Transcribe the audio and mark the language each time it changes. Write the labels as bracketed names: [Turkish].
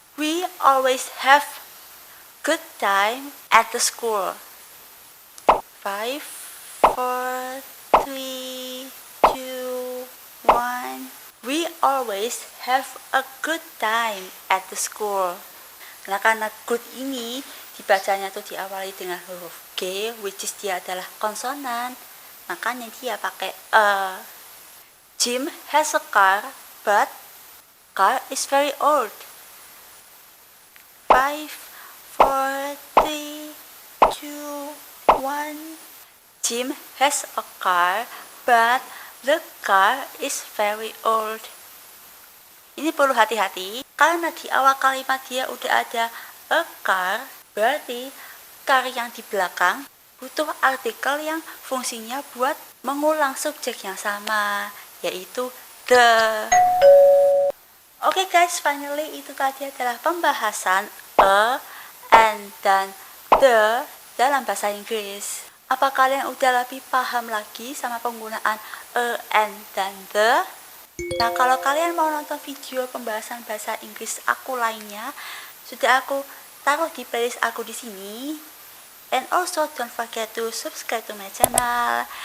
[English] We always have good time at the school. 5, 4, 3, 2, 1. We always have a good time at the school. [Indonesian] Nah, karena good ini dibacanya tuh diawali dengan huruf G, [English] which is [Indonesian] dia adalah konsonan, makanya dia pakai a. [English] Jim has a car, but car is very old. 5, 4, 3, 2, 1. Jim has a car, but the car is very old. [Indonesian] Ini perlu hati-hati karena di awal kalimat dia udah ada a car, berarti car yang di belakang butuh artikel yang fungsinya buat mengulang subjek yang sama, yaitu the. Oke guys, finally itu tadi adalah pembahasan a, and, dan the dalam bahasa Inggris. Apa kalian udah lebih paham lagi sama penggunaan a, and, dan the? Nah, kalau kalian mau nonton video pembahasan bahasa Inggris aku lainnya, sudah aku taruh di playlist aku di sini. [English] And also don't forget to subscribe to my channel.